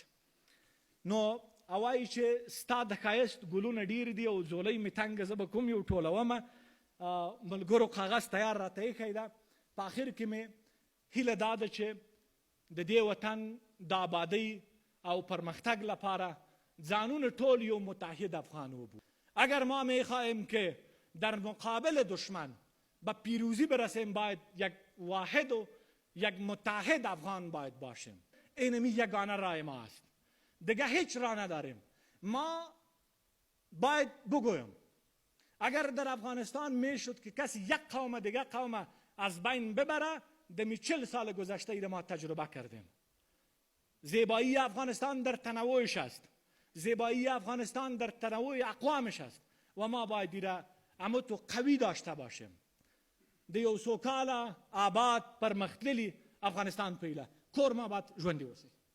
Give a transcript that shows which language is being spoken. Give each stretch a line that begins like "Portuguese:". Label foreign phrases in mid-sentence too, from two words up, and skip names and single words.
Pashto: نو وایي چې ستا د ښایست ګلونه ډېر دي او زولۍ مې تنګه، زه به کوم یو ټولومه. ملګرو کاغذ تیار راته ایښی ده. په آخر کې مې هیله دا ده چې د دې وطن د آبادۍ او پرمختگ لپاره ځانونه ټول یو متحد افغان وبو.
Persian: اگر ما میخواهیم که در مقابل دشمن به پیروزی برسیم باید یک واحد و یک متحد افغان باید باشیم. اینمی یگانه راه ما است، دیگه هیچ راه نداریم. ما باید بگویم اگر در افغانستان میشد که کسی یک قوم دیگه قوم از بین ببره، دمی 40 سال گذشته ای ما تجربه کردیم. زیبایی افغانستان در تنوعش است، زیبایی افغانستان در تنوع اقوامش است و ما باید دیره امتو قوی داشته باشیم.
Pashto: د یو سوکاله آباد پرمختللي افغانستان پیله کور ما باید ژوندي اوسي.